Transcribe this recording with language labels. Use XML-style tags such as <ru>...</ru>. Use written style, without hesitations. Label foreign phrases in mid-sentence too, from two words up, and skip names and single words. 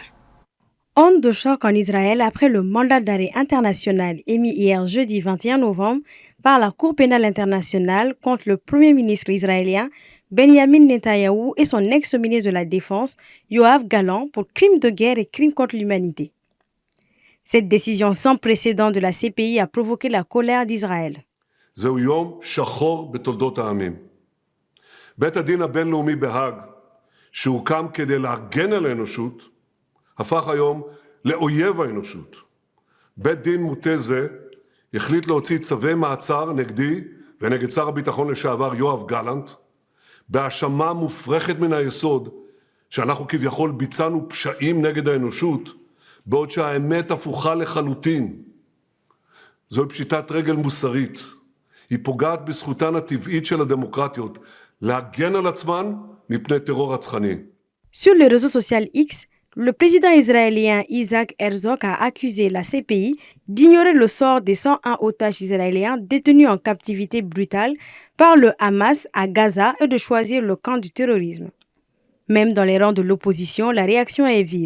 <fr>Onde de choc en Israël après le mandat d'arrêt international émis hier jeudi 21 novembre par la Cour pénale internationale contre le Premier ministre israélien Benjamin Netanyahou et son ex-ministre de la Défense, Yoav Gallant, pour crimes de guerre et crimes contre l'humanité. Cette décision sans précédent de la CPI a provoqué la colère d'Israël.</fr> <he>זהו יום שחור בתולדות העמים. בית הדין הבינלאומי בהאג, שהוקם כדי להגן על האנושות, הפך היום לאויב האנושות. בית דין מוטה זה החליט להוציא צווי מעצר נגדי ונגד שר הביטחון לשעבר יואב גלנט, בהאשמה מופרכת מן היסוד שאנחנו כביכול ביצענו פשעים נגד האנושות, בעוד שהאמת הפוכה לחלוטין. זוהי פשיטת רגל מוסרית. היא פוגעת בזכותן הטבעית של הדמוקרטיות להגן על עצמן מפני טרור רצחני.</he> <fr>Sur le réseau social X, le président israélien Isaac Herzog a accusé la CPI d'ignorer le sort des 101 otages israéliens détenus en captivité brutale par le Hamas à Gaza et de choisir le camp du terrorisme. Même dans les rangs de l'opposition, la réaction est vive.</fr>